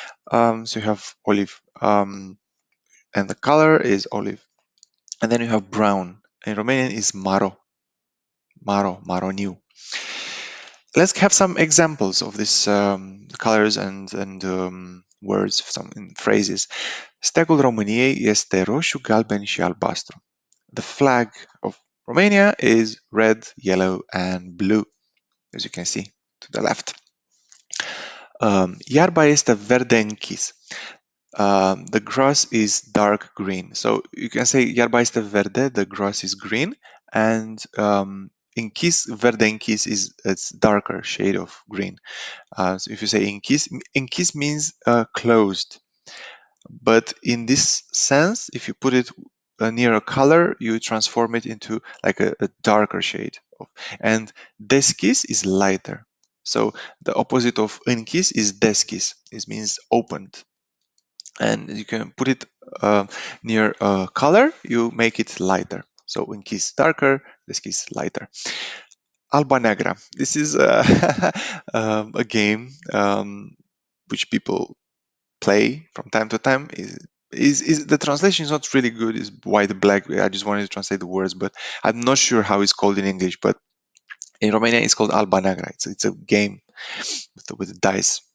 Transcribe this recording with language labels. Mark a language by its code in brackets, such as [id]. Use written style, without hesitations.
[en] So you have olive, and the color is olive. And then you have brown. In Romanian is maro, maroniu. Let's have some examples of these colors and words, some phrases. [ro] Steagul României este roșu, galben și albastru. [en] The flag of Romania is red, yellow, and blue, as you can see to the left. [ro] Iarba este verde închis. [en] The grass is dark green. So you can say [ro] iarba este verde, [en] the grass is green, and închis, verde închis is it's darker shade of green. So if you say închis means closed. But in this sense, if you put it near a color, you transform it into like a darker shade. And deschis is lighter. So the opposite of închis is deschis. It means opened. And you can put it near a color, you make it lighter. So închis darker, deschis lighter. [ro] Alba Negra. [en] This is a game which people play from time to time. is the translation is not really good. Is white black. I just wanted to translate the words, but I'm not sure how it's called in English. But in Romania, it's called Alba Neagra. It's a game with dice.